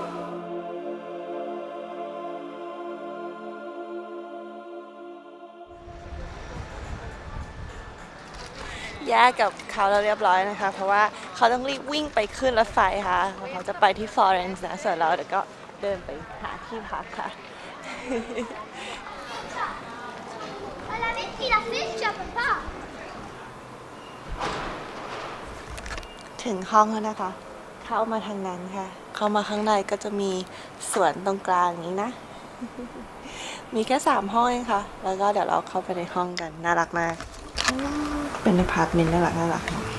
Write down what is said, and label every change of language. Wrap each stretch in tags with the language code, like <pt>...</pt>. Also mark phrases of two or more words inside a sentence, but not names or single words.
<th>แยกกับเขาแล้วเรียบร้อยนะคะเพราะว่าเขาต้องรีบวิ่งไปขึ้นรถไฟค่ะเขาจะไปที่ฟลอเรนซ์นะส่วนเราเดี๋ยวก็เดินไปหาที่พักค่ะ</th> <fr>Elle avait pris la flèche à papa</fr> <th>ถึงห้องแล้วนะคะ เข้ามาทางนั้นค่ะ เข้ามาข้างในก็จะมีสวนตรงกลางนี้นะ มีแค่3 ห้องเองค่ะ แล้วก็เดี๋ยวเราเข้าไปในห้องกัน น่ารักมาก เป็นอพาร์ตเมนต์น่ารักเนาะ</th>